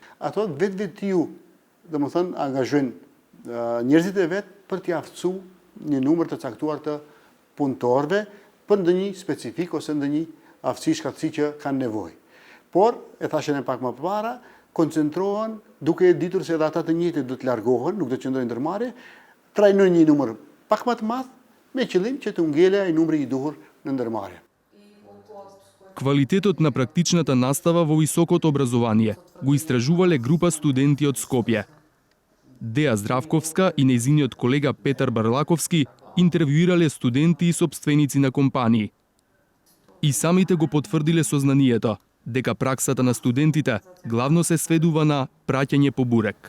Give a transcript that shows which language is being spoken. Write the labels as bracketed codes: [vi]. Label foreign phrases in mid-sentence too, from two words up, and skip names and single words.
[sq] Ato vetë domethënë angazhojnë njerëzit e vet për t'i aftësuar një numër të caktuar të punëtorëve për ndonjë specifik ose ndonjë aftësi shkallësi që kanë nevojë. Por, e thashën e pak më përpara, koncentrohen duke ditur se edhe ata të njëjtit do të largohen, nuk do të qëndrojnë ndërmarrje, trajnojnë një numër pak më të madh me qëllim që të ngele ai numri I duhur në ndërmarrje. [mk] Квалитетот на практичната настава во високото образование го истражувале група студенти од Скопје. Деа Здравковска и нејзиниот колега Петар Барлаковски интервјуирале студенти и собственици на компании. И самите го потврдиле сознанието дека праксата на студентите главно се сведува на праќање по бурек.